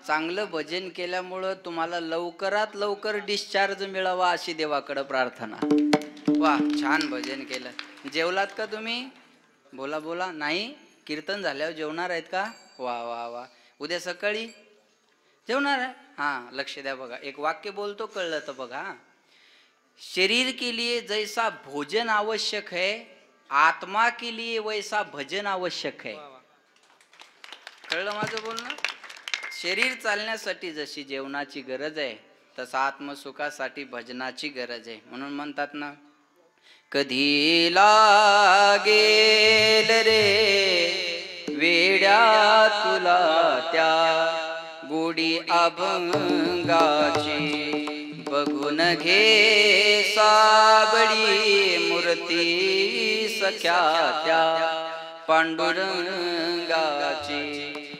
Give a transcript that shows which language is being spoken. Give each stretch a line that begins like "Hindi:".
Marathi: लवकरात लवकर डिस्चार्ज मिळावा अशी देवाकडे प्रार्थना. वा, छान भजन केलं. जेवलात का तुम्ही? बोला बोला. नाही? कीर्तन झाल्यावर जेवणार आहेत का? वा वा वा. उद्या सकाळी जेवणार आहे? हा, लक्ष द्या बघा. एक वाक्य बोलतो, कळलं तर बघा.
Hindi: शरीर के लिए जैसा भोजन आवश्यक है, आत्मा के लिए वैसा भजन आवश्यक है.
Marathi: कळलं माझं बोलणं? शरीर चालण्यासाठी जशी जेवणाची गरज आहे, तसा आत्मसुखासाठी भजनाची गरज आहे. म्हणून म्हणतात ना, कधी लागेल रे वेड्या तुला त्या गोडी अभंगाची, बघून घे साबळी मूर्ती सख्या त्या पांडुरंगाची.